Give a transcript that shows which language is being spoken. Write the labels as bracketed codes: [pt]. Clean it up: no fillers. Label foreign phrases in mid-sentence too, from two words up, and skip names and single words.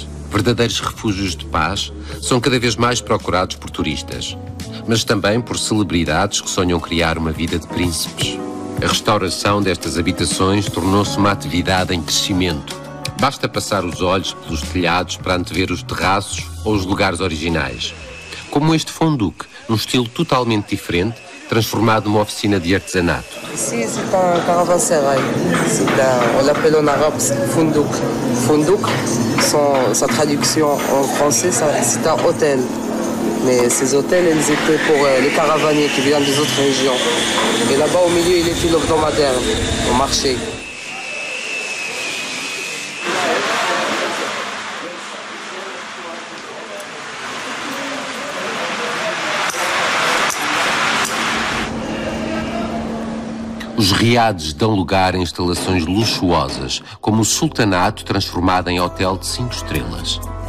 [pt] Verdadeiros refúgios de paz, são cada vez mais procurados por turistas, mas também por celebridades que sonham criar uma vida de príncipes. A restauração destas habitações tornou-se uma atividade em crescimento. Basta passar os olhos pelos telhados para antever os terraços ou os lugares originais. Como este fonduque, num estilo totalmente diferente, transformado numa oficina de artesanato. [fr] Ici, c'est un caravansérail. On l'appelle en arabe fondouk. Fondouk, sa traduction en français, c'est un hôtel. Mais ces hôtels, ils étaient pour les caravaniers qui viennent des autres régions. Et là-bas, au milieu, il était l'hebdomadaire, au marché. [pt] Os riades dão lugar a instalações luxuosas, como o Sultanato transformado em hotel de 5 estrelas.